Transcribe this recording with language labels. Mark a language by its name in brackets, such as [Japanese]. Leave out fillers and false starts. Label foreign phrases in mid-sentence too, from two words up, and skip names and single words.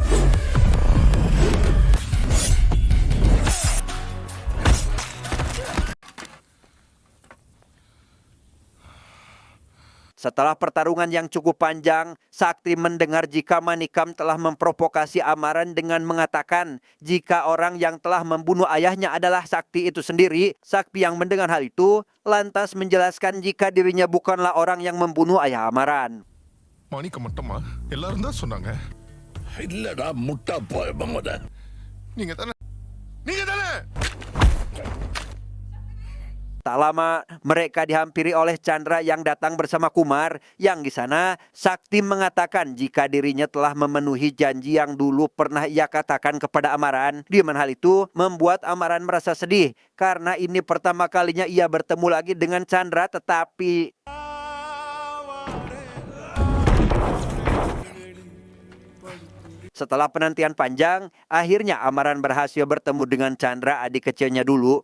[Indonesian] Setelah pertarungan yang cukup panjang, Sakti mendengar jika Manikam telah memprovokasi Amaran dengan mengatakan jika orang yang telah membunuh ayahnya adalah Sakti itu sendiri. Sakti yang mendengar hal itu lantas menjelaskan jika dirinya bukanlah orang yang membunuh ayah Amaran. [Tamil] மாணிக்க மட்டுமா எல்லாரும் தான் சொன்னாங்க. இல்லடா முட்டா போய் பங்கோட. நீங்க தானே [Indonesian] Tak lama, mereka dihampiri oleh Chandra yang datang bersama Kumar. Yang di sana, Sakti mengatakan jika dirinya telah memenuhi janji yang dulu pernah ia katakan kepada Amaran. Di mana hal itu membuat Amaran merasa sedih karena ini pertama kalinya ia bertemu lagi dengan Chandra, tetapi setelah penantian panjang, akhirnya Amaran berhasil bertemu dengan Chandra, adik kecilnya dulu.